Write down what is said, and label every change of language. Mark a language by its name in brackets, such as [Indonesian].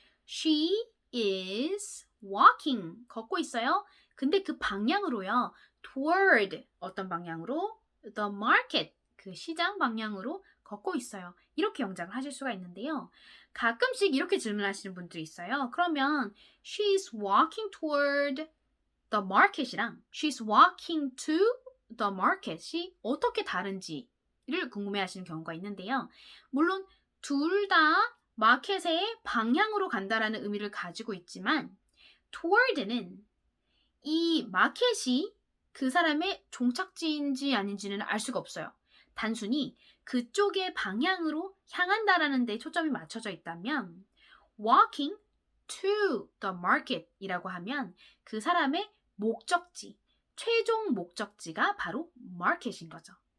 [English] She is walking. [Korean] 걷고 있어요. 근데 그 방향으로요. toward 어떤 방향으로? [English] the market. [Korean] 그 시장 방향으로 걷고 있어요. 이렇게 영작을 하실 수가 있는데요. 가끔씩 이렇게 질문하시는 분들이 있어요. 그러면 [English] she's walking toward the market [Korean] 이랑 [English] she's walking to the market [Korean] 이 어떻게 다른지를 궁금해하시는 경우가 있는데요. 물론 둘 다 마켓의 방향으로 간다라는 의미를 가지고 있지만 toward는 이 마켓이 그 사람의 종착지인지 아닌지는 알 수가 없어요. 단순히 그쪽의 방향으로 향한다라는 데 초점이 맞춰져 있다면 [English] walking to the market [Korean] 이라고 하면 그 사람의 목적지, 최종 목적지가 바로 market인 거죠.